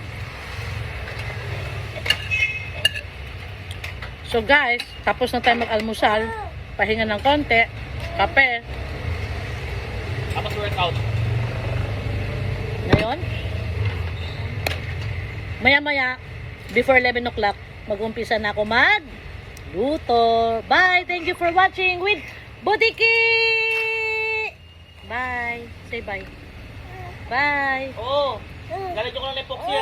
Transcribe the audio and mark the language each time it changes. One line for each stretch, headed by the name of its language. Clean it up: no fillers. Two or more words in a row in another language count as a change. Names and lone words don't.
English: So guys,
Filipino: tapos na tayo mag-almusal. Pahinga ng konti. Kape. Tapos workout. Ngayon, maya-maya,
English: before 11 o'clock,
Filipino: mag-umpisa na ako mag-luto. Bye!
English: Thank you for watching with Budiki! Bye! Say bye. Bye!
Filipino: Oo. Galit ko lang na epoxy.